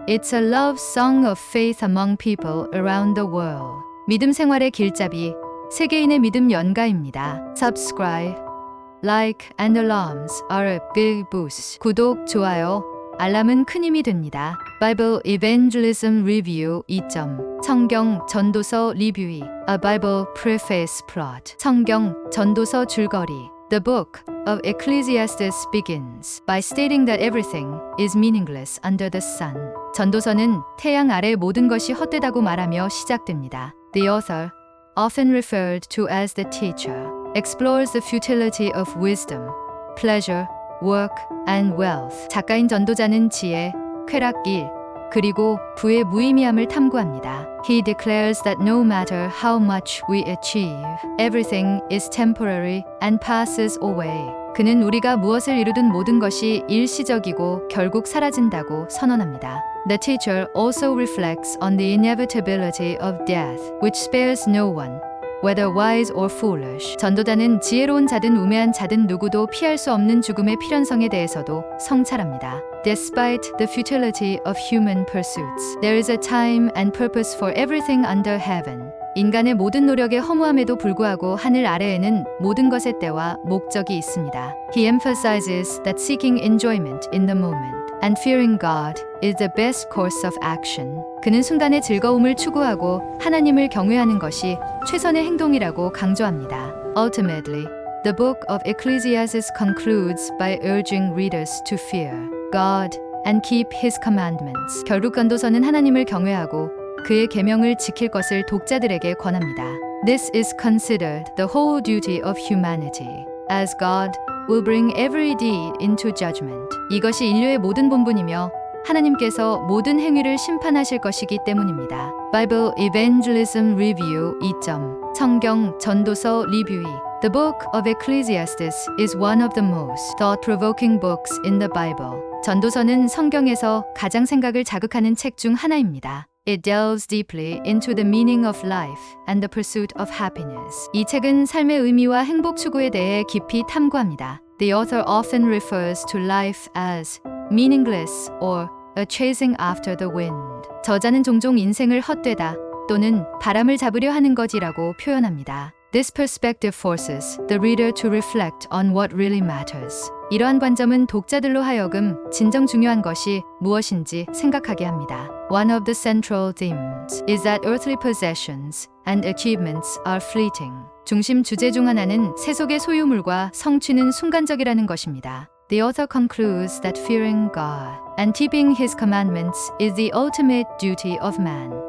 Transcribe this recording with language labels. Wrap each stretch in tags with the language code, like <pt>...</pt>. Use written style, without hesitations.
<en>It's a love song of faith among people around the world.</en> <ko>믿음 생활의 길잡이, 세계인의 믿음 연가입니다.</ko> <en>Subscribe, like and alarms are a big boost.</en> <ko>구독, 좋아요, 알람은 큰 힘이 됩니다.</ko> <en>Bible Evangelism Review</en> <ko>2점. 성경 전도서 리뷰이.</ko> <en>A Bible Preface Plot.</en> <ko>성경 전도서 줄거리.</ko> <en>The book of Ecclesiastes begins by stating that everything is meaningless under the sun.</en> <ko>전도서는 태양 아래 모든 것이 헛되다고 말하며 시작됩니다.</ko> <en>The author, often referred to as the teacher, explores the futility of wisdom, pleasure, work, and wealth.</en> <ko>작가인 전도자는 지혜, 쾌락, 일, 그리고 부의 무의미함을 탐구합니다.</ko> <en>He declares that no matter how much we achieve, everything is temporary and passes away.</en> <ko>그는 우리가 무엇을 이루든 모든 것이 일시적이고 결국 사라진다고 선언합니다.</ko> <en>The teacher also reflects on the inevitability of death, which spares no one, whether wise or foolish.</en> <ko>전도자는 지혜로운 자든 우매한 자든 누구도 피할 수 없는 죽음의 필연성에 대해서도 성찰합니다.</ko> <en>Despite the futility of human pursuits, there is a time and purpose for everything under heaven.</en> <ko>인간의 모든 노력의 허무함에도 불구하고 하늘 아래에는 모든 것의 때와 목적이 있습니다.</ko> <en>He emphasizes that seeking enjoyment in the moment and fearing God is the best course of action.</en> <ko>그는 순간의 즐거움을 추구하고 하나님을 경외하는 것이 최선의 행동이라고 강조합니다.</ko> <en>Ultimately, the book of Ecclesiastes concludes by urging readers to fear God and keep His commandments.</en> <ko>결국 전도서는 하나님을 경외하고 그의 계명을 지킬 것을 독자들에게 권합니다.</ko> <en>This is considered the whole duty of humanity, as God will bring every deed into judgment.</en> <ko>이것이 인류의 모든 본분이며 하나님께서 모든 행위를 심판하실 것이기 때문입니다.</ko> <en>Bible Evangelism Review</en> <ko>2점. 성경 전도서 리뷰이.</ko> <en>The book of Ecclesiastes is one of the most thought-provoking books in the Bible.</en> <ko>전도서는 성경에서 가장 생각을 자극하는 책 중 하나입니다.</ko> <en>It delves deeply into the meaning of life and the pursuit of happiness.</en> <ko>이 책은 삶의 의미와 행복 추구에 대해 깊이 탐구합니다.</ko> <en>The author often refers to life as meaningless or a chasing after the wind.</en> <ko>저자는 종종 인생을 헛되다 또는 바람을 잡으려 하는 것이라고 표현합니다.</ko> <en>This perspective forces the reader to reflect on what really matters.</en> <ko>이러한 관점은 독자들로 하여금 진정 중요한 것이 무엇인지 생각하게 합니다.</ko> <en>One of the central themes is that earthly possessions and achievements are fleeting.</en> <ko>중심 주제 중 하나는 세속의 소유물과 성취는 순간적이라는 것입니다.</ko> <en>The author concludes that fearing God and keeping His commandments is the ultimate duty of man.</en>